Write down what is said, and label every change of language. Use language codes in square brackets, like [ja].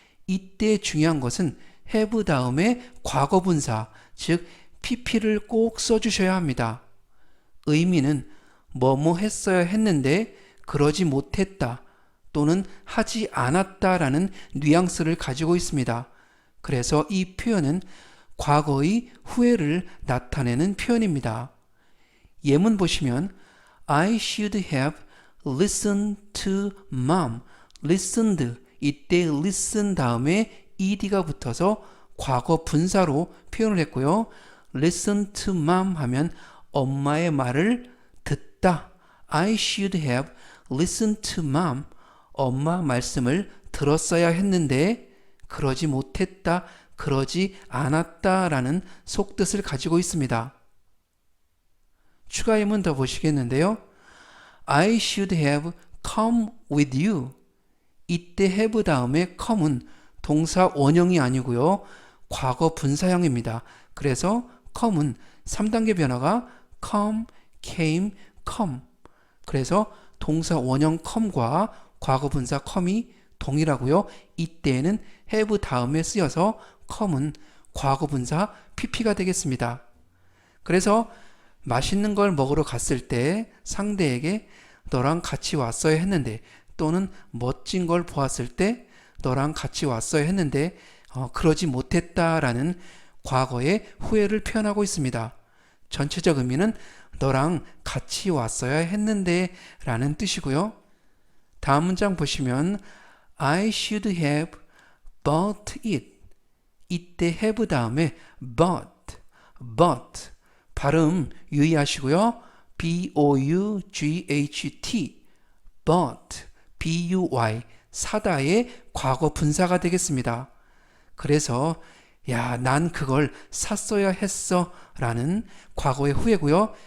[ko] 이때 중요한 것은 have 다음에 과거분사, 즉 pp를 꼭 써주셔야 합니다. 의미는 뭐뭐 했어야 했는데 그러지 못했다 또는 하지 않았다라는 뉘앙스를 가지고 있습니다. 그래서 이 표현은 과거의 후회를 나타내는 표현입니다. 예문 보시면 [en] I should have listened to mom. [ko] listened 이때 listen 다음에 ed가 붙어서 과거 분사로 표현을 했고요. [en] listen to mom [ko] 하면 엄마의 말을 듣다. [en] I should have listened to mom. [ko] 엄마 말씀을 들었어야 했는데 그러지 못했다, 그러지 않았다라는 속뜻을 가지고 있습니다. 추가 예문 더 보시겠는데요. [en] I should have come with you. [ko] 이때 have 다음에 come은 동사 원형이 아니고요. 과거 분사형입니다. 그래서 come은 3단계 변화가 [en] come, came, come. [ko] 그래서 동사 원형 come과 과거 분사 come이 동일하고요. 이때에는 have 다음에 쓰여서 come은 과거 분사 pp가 되겠습니다. 그래서 맛있는 걸 먹으러 갔을 때 상대에게 너랑 같이 왔어야 했는데 또는 멋진 걸 보았을 때 너랑 같이 왔어야 했는데 그러지 못했다라는 과거의 후회를 표현하고 있습니다. 전체적 의미는 너랑 같이 왔어야 했는데 라는 뜻이고요. 다음 문장 보시면 [en] I should have bought it. [ko] 이때 have 다음에 bought 발음 유의하시고요. B-O-U-G-H-T bought B-U-Y 사다의 과거 분사가 되겠습니다. 그래서 야, 난 그걸 샀어야 했어 라는 과거의 후회고요.